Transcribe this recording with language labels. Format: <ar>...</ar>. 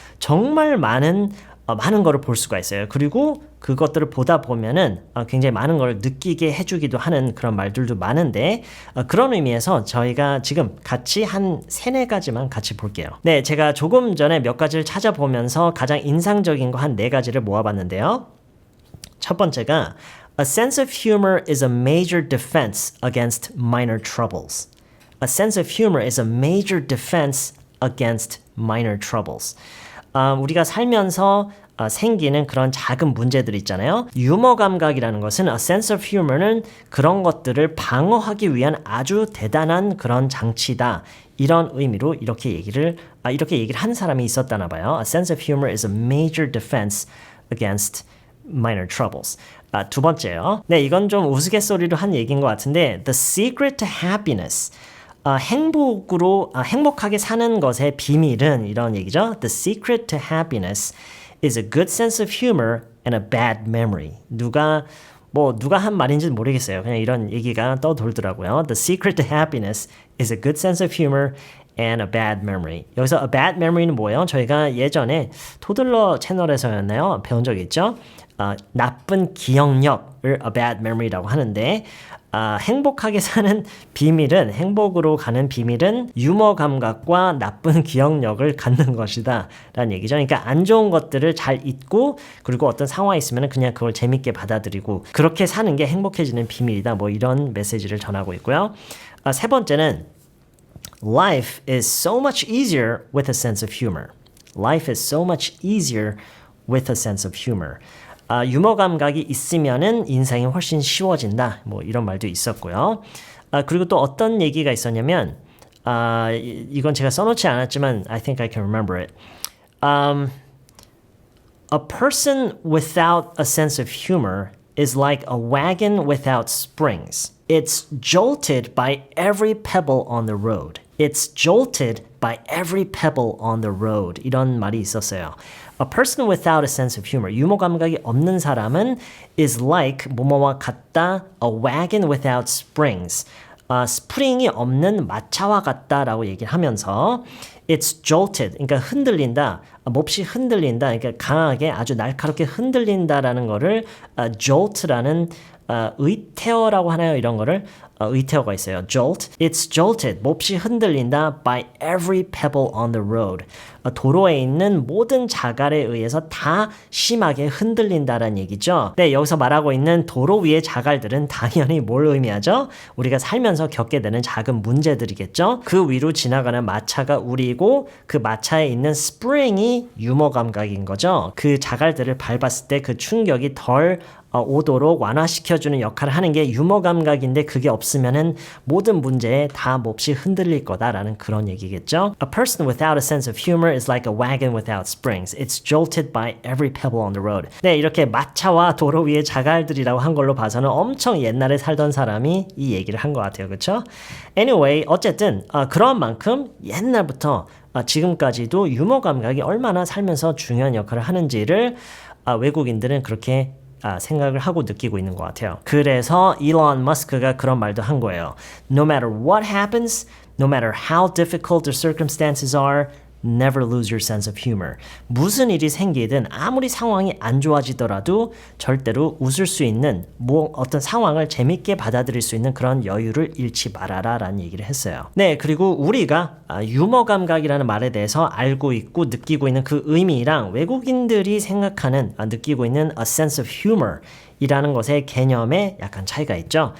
<ko>정말 많은 거를 볼 수가 있어요. 그리고 그것들을 보다 보면은 굉장히 많은 걸 느끼게 해주기도 하는 그런 말들도 많은데 그런 의미에서 저희가 지금 같이 한 3-4가지만 같이 볼게요. 네, 제가 조금 전에 몇 가지를 찾아보면서 가장 인상적인 거 한 4가지를 모아봤는데요. 첫 번째가</ko> <en>A sense of humor is a major defense against minor troubles. A sense of humor is a major defense against minor troubles.</en> <ko>우리가 살면서 생기는 그런 작은 문제들 있잖아요. 유머 감각이라는 것은</ko> <en>a sense of humor</en> <ko>는 그런 것들을 방어하기 위한 아주 대단한 그런 장치다. 이런 의미로 이렇게 얘기를 한 사람이 있었다나 봐요.</ko> <en>A sense of humor is a major defense against minor troubles.</en> <ko>두 번째요. 네, 이건 좀 우스갯소리로 한 얘기인 것 같은데</ko> <en>The secret to happiness.</en> <ko>행복하게 사는 것의 비밀은 이런 얘기죠.</ko> <en>The secret to happiness is a good sense of humor and a bad memory.</en> <ko>누가 한 말인지는 모르겠어요. 그냥 이런 얘기가 떠돌더라고요.</ko> <en>The secret to happiness is a good sense of humor and a bad memory.</en> <ko>여기서</ko> <en>a bad memory</en> <ko>는 뭐예요? 저희가 예전에 토들러 채널에서였나요? 배운 적이 있죠? 나쁜 기억력을</ko> <en>a bad memory</en> <ko>라고 하는데 행복하게 사는 비밀은 행복으로 가는 비밀은 유머 감각과 나쁜 기억력을 갖는 것이다 라는 얘기죠. 그러니까 안 좋은 것들을 잘 잊고 그리고 어떤 상황이 있으면 그냥 그걸 재밌게 받아들이고 그렇게 사는 게 행복해지는 비밀이다. 뭐 이런 메시지를 전하고 있고요. 세 번째는</ko> <en>Life is so much easier with a sense of humor. Life is so much easier with a sense of humor.</en> <ko>유머 감각이 있으면은 인생이 훨씬 쉬워진다. 뭐 이런 말도 있었고요. 그리고 또 어떤 얘기가 있었냐면 이건 제가 써놓지 않았지만</ko> <en>I think I can remember it. A person without a sense of humor is like a wagon without springs. It's jolted by every pebble on the road. It's jolted by every pebble on the road.</en> <ko>이런 말이 있었어요.</ko> <en>A person without a sense of humor.</en> <ko>유머 감각이 없는 사람은</ko> <en>is like</en> <ko>뭐뭐와 같다.</ko> <en>A wagon without springs.</en> <ko>스프링이 없는 마차와 같다라고 얘기를 하면서</ko> <en>It's jolted.</en> <ko>그러니까 흔들린다. 몹시 흔들린다. 그러니까 강하게 아주 날카롭게 흔들린다라는 거를 jolt라는 의태어라고 하나요? 이런 거를 의태어가 있어요.</ko> <en>jolt. It's jolted.</en> <ko>몹시 흔들린다</ko> <en>by every pebble on the road.</en> <ko>도로에 있는 모든 자갈에 의해서 다 심하게 흔들린다라는 얘기죠. 네, 여기서 말하고 있는 도로 위의 자갈들은 당연히 뭘 의미하죠? 우리가 살면서 겪게 되는 작은 문제들이겠죠. 그 위로 지나가는 마차가 우리고 그 마차에 있는 스프링이 유머 감각인 거죠. 그 자갈들을 밟았을 때 그 충격이 덜 오도록 완화시켜주는 역할을 하는 게 유머 감각인데 그게 없으면은 모든 문제에 다 몹시 흔들릴 거다라는 그런 얘기겠죠.</ko> <en>A person without a sense of humor is like a wagon without springs. It's jolted by every pebble on the road.</en> <ko>네, 이렇게 마차와 도로 위의 자갈들이라고 한 걸로 봐서는 엄청 옛날에 살던 사람이 이 얘기를 한 것 같아요. 그렇죠? Anyway, 어쨌든 그런 만큼 옛날부터 지금까지도 유머 감각이 얼마나 살면서 중요한 역할을 하는지를 외국인들은 그렇게 생각을 하고 느끼고 있는 것 같아요. 그래서 일론 머스크가 그런 말도 한 거예요.</ko> <en>No matter what happens, no matter how difficult the circumstances are, never lose your sense of humor.</en> <ko>무슨 일이 생기든 아무리 상황이 안 좋아지더라도 절대로 웃을 수 있는 어떤 상황을 재밌게 받아들일 수 있는 그런 여유를 잃지 말아라 라는 얘기를 했어요. 네, 그리고 우리가 유머 감각이라는 말에 대해서 알고 있고 느끼고 있는 그 의미랑 외국인들이 생각하는 느끼고 있는</ko> <en>a sense of humor</en> <ko>이라는 것의 개념에 약간 차이가 있죠.</ko>